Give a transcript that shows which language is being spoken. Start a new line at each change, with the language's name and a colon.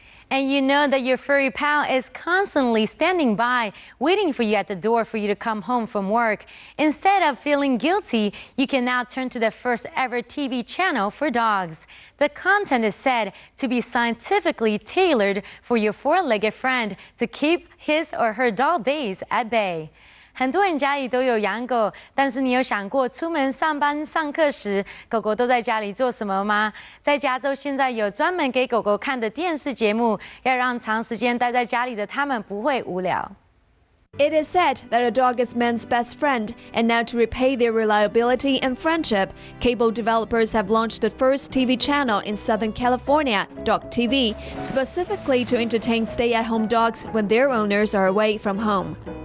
English: And you know that your furry pal is constantly standing by, waiting for you at the door for you to come home from work. Instead of feeling guilty, you can now turn to the first ever TV channel for dogs. The content is said to be scientifically tailored for your four-legged friend to keep his or her dull days at bay.
Chinese: 很多人家里都有养狗，但是你有想过出门上班、上课时，狗狗都在家里做什么吗？在加州现在有专门给狗狗看的电视节目，要让长时间待在家里的它们不会无聊。
English: It is said that a dog is man's best friend, and now to repay their reliability and friendship, cable developers have launched the first TV channel in Southern California, Dog TV, specifically to entertain stay-at-home dogs when their owners are away from home.